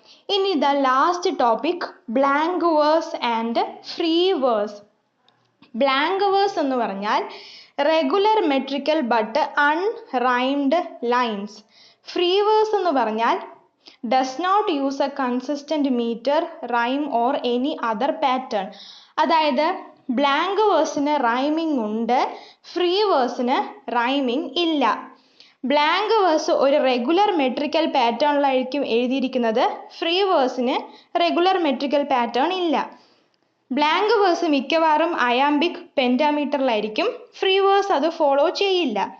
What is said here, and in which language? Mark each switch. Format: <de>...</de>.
<en>ഇനി the last topic, blank verse and free verse. Blank verse</en> <ml>എന്ന് പറഞ്ഞാൽ</ml> <en>Regular metrical but unrhymed lines.</en> <ml>Free verse എന്ന് പറഞ്ഞാൽ</ml> <en>does not use a consistent meter, rhyme or any other pattern.</en> <ml>അതായത് blank വേഴ്സിന് rhyming ഉണ്ട്, free വേഴ്സിന് rhyming ഇല്ല. Blank verse ഒരു regular metrical പാറ്റേണിലായിരിക്കും എഴുതിയിരിക്കുന്നത്, free വേഴ്സിന് regular metrical pattern ഇല്ല. ബ്ലാങ്ക് വേഴ്സ് മിക്കവാറും iambic പെന്റാമീറ്ററിലായിരിക്കും, free verse അത് ഫോളോ ചെയ്യില്ല.</ml>